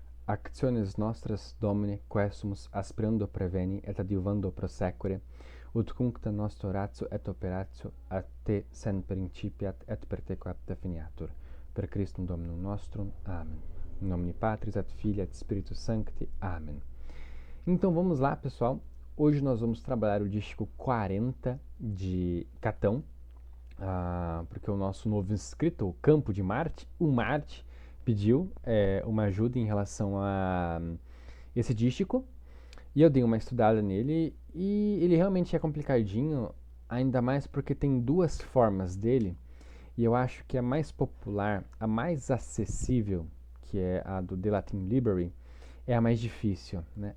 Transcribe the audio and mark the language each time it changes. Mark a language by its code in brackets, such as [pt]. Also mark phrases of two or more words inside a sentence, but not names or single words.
[la] actiones nostras, Domine, quae sumus aspirando preveni et adiuvando prosecure, ut cuncta nostro ratio et operatio a te sen principiat et per te coapta finiatur. Per Christum Dominum nostrum. Amen. [pt] Em nome [la] Patris et Filii et Spiritus Sancti. [pt] Amen. Então vamos lá, pessoal. Hoje nós vamos trabalhar o dístico 40 de Catão, porque o nosso novo inscrito, o Campo de Marte, o Marte, pediu uma ajuda em relação a esse dístico, e eu dei uma estudada nele, e ele realmente é complicadinho, ainda mais porque tem duas formas dele, e eu acho que a mais popular, a mais acessível, que é a do The Latin Library, é a mais difícil, né?